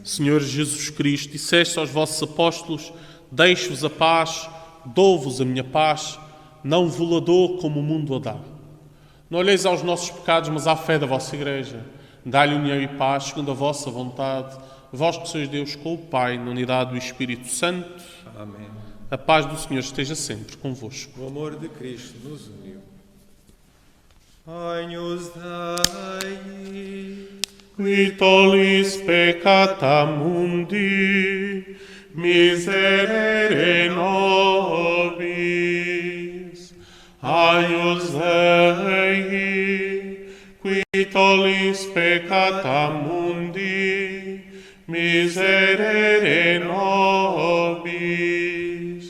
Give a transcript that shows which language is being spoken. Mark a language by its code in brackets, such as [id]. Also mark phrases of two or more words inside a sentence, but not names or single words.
[pt] Senhor Jesus Cristo, disseste aos vossos apóstolos: deixo-vos a paz, dou-vos a minha paz, não vos-la dou como o mundo a dá. Não olheis aos nossos pecados, mas à fé da vossa Igreja. Dá-lhe união e paz, segundo a vossa vontade, vós que sois Deus com o Pai, na unidade do Espírito Santo. Amém. A paz do Senhor esteja sempre convosco. O amor de Cristo nos uniu. [la] Agnus Dei, Qui tollis peccata mundi, miserere nobis. Agnus Dei, qui tollis peccata mundi, miserere nobis.